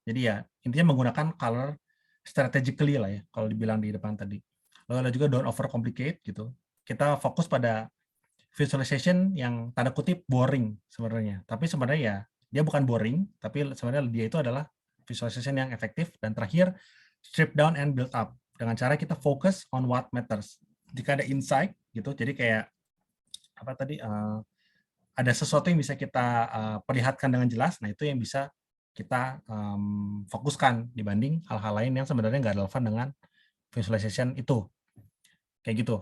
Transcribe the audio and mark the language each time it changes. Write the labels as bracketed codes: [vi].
[id] Jadi ya intinya menggunakan [en] color strategically [id] lah ya kalau dibilang di depan tadi. Lalu ada juga [en] don't overcomplicate [id] gitu. Kita fokus pada visualization yang tanda kutip boring sebenarnya. Tapi sebenarnya ya dia bukan boring, tapi sebenarnya dia itu adalah visualization yang efektif. Dan terakhir, [en] strip down and build up. [id] Dengan cara kita fokus [en] on what matters. [id] Jika ada insight gitu, jadi kayak apa tadi ada sesuatu yang bisa kita perlihatkan dengan jelas, nah itu yang bisa kita fokuskan dibanding hal-hal lain yang sebenarnya nggak relevan dengan visualization itu. Kayak gitu.